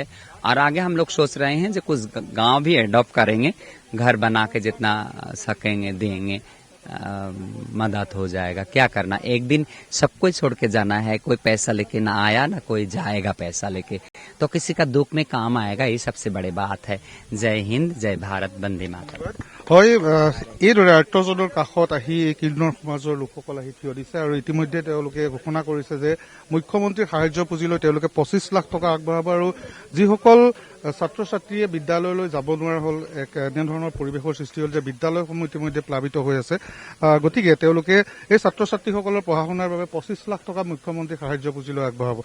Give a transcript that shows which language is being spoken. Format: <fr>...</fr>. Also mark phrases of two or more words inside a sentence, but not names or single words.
<hi>और आगे हम लोग सोच रहे हैं जो कुछ गांव भी एडॉप्ट करेंगे, घर बना के जितना सकेंगे देंगे, मदद हो जाएगा। क्या करना, एक दिन सबको छोड़ के जाना है, कोई पैसा लेके ना आया ना कोई जाएगा पैसा लेके, तो किसी का दुख में काम आएगा, ये सबसे बड़ी बात है। जय हिंद, जय भारत, वंदे मातरम।</hi> <as>হয়, এইদৰে আৰ্তজনৰ কাষত আহি এই কিন্নর সমাজৰ লোকসকল আহি থিয় দিছে আৰু ইতিমধ্যে তেওঁলোকে ঘোষণা কৰিছে যে মুখ্যমন্ত্ৰীৰ সাহায্য পুঁজিলৈ তেওঁলোকে 25 লাখ টকা আগবঢ়াব আৰু যিসকল ছাত্ৰ ছাত্ৰীয়ে বিদ্যালয়লৈ যাব নোৱাৰা হ'ল, এনেধৰণৰ পৰিৱেশৰ সৃষ্টি হ'ল যে বিদ্যালয়সমূহ ইতিমধ্যে প্লাবিত হৈ আছে, গতিকে তেওঁলোকে এই ছাত্ৰ ছাত্ৰীসকলৰ পঢ়া শুনাৰ বাবে 25 লাখ টকা মুখ্যমন্ত্ৰীৰ সাহায্য পুঁজিলৈ আগবঢ়াব।</as>